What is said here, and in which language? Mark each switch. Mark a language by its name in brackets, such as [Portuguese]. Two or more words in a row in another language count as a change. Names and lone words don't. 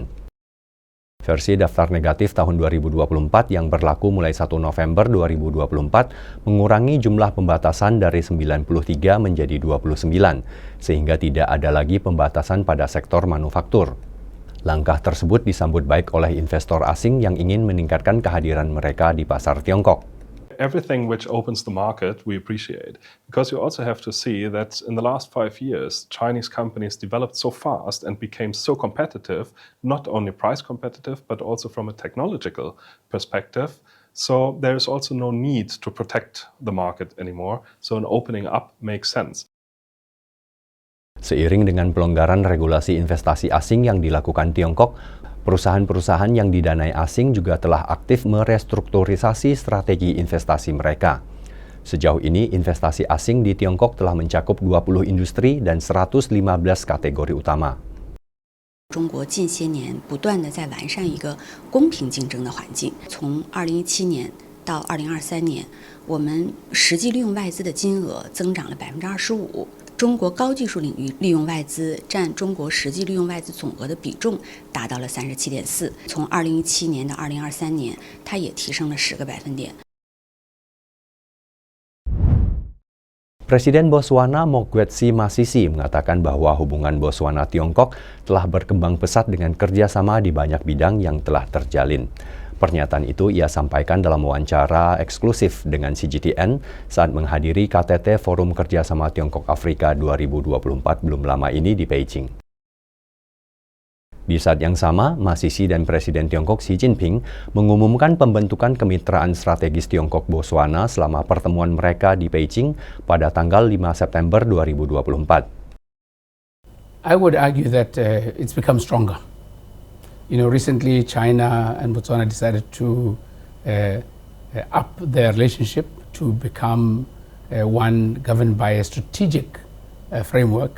[Indonesian] Versi daftar negatif tahun 2024 yang berlaku mulai 1 November 2024 mengurangi jumlah pembatasan dari 93 menjadi 29, sehingga tidak ada lagi pembatasan pada sektor manufaktur. Langkah tersebut disambut baik oleh investor asing yang ingin meningkatkan kehadiran mereka di pasar Tiongkok. [English] Everything which opens the market, we appreciate. Because you also have to see that in the last 5 years, Chinese companies developed so fast and became so competitive, not only price competitive, but also from a technological perspective. So there is also no need to protect the market anymore. So an opening up makes sense. [Indonesian] Seiring dengan pelonggaran regulasi investasi asing yang dilakukan Tiongkok, perusahaan-perusahaan yang didanai asing juga telah aktif merestrukturisasi strategi investasi mereka. Sejauh ini, investasi asing di Tiongkok telah mencakup 20 industri dan 115 kategori utama. [Chinese] 中国近些年不断地在完善一个公平竞争的环境。从2017年到2023年，我们实际利用外资的金额增长了25%。中国高技术领域利用外资占中国实际利用外资总额的比重达到了37.4%。从2017年到2023年，它也提升了10个百分点。 [Indonesian] Presiden Botswana Mokgweetsi Masisi mengatakan bahwa hubungan Botswana-Tiongkok telah berkembang pesat dengan kerjasama di banyak bidang yang telah terjalin. Pernyataan itu ia sampaikan dalam wawancara eksklusif dengan CGTN saat menghadiri KTT Forum Kerjasama Tiongkok Afrika 2024 belum lama ini di Beijing. Di saat yang sama, Masisi dan Presiden Tiongkok Xi Jinping mengumumkan pembentukan kemitraan strategis Tiongkok-Botswana selama pertemuan mereka di Beijing pada tanggal 5 September 2024. [English] I would argue that it's become stronger. You know, recently China and Botswana decided to up their relationship to become one governed by a strategic framework.